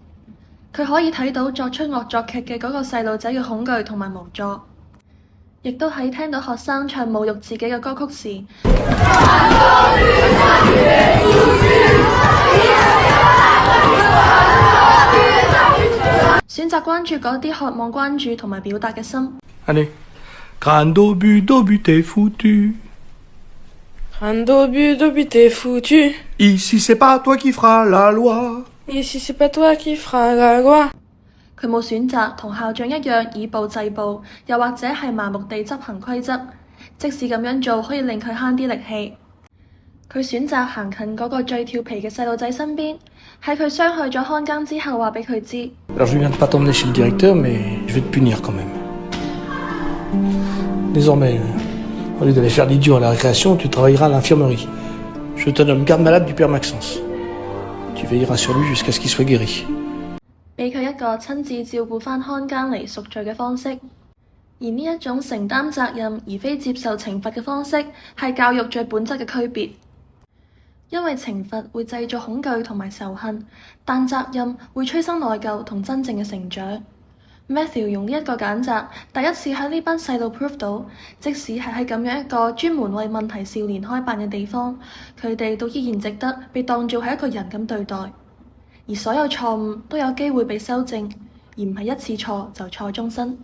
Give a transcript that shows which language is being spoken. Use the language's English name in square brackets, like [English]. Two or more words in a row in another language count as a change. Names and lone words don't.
[Cantonese] 佢可以睇到作出惡作劇嘅嗰個細路仔嘅恐懼同埋無助，亦都喺聽到學生唱侮辱自己嘅歌曲時，選擇關注嗰啲渴望關注同埋表達嘅心。 [French] Allez, Grando but t'es foutu. Grando but t'es foutu. Ici c'est pas toi qui feras la loi. Ici c'est pas toi qui feras la loi。 [Cantonese] 佢冇選擇同校長一樣以暴制暴，又或者係麻木地執行規則，即使咁樣做可以令佢慳啲力氣。佢選擇行近嗰個最調皮嘅細路仔身邊，喺佢傷害咗看更之後話俾佢知。 [French] Alors je viens de pas t'emmener chez le directeur, mais je vais te punir quand même. Désormais, au lieu d'aller faire l'idiot à la récréation, tu travailleras à l'infirmerie. Je te nomme garde malade du père Maxence.Tu veilleras sur lui jusqu'à ce qu'il soit guéri. [Cantonese] 俾佢一個親自照顧返看更嚟贖罪嘅方式，而呢一種承擔責任而非接受懲罰嘅方式，係教育最本質嘅區別。因為懲罰會製造恐懼同埋仇恨，但責任會催生內疚同真正嘅成長。Matthew 用呢一個揀擇，第一次喺呢班細路 prove 到，即使係喺咁樣一個專門為問題少年開辦嘅地方，佢哋都依然值得被當做係一個人咁對待，而所有錯誤都有機會被修正，而唔係一次錯就錯終身。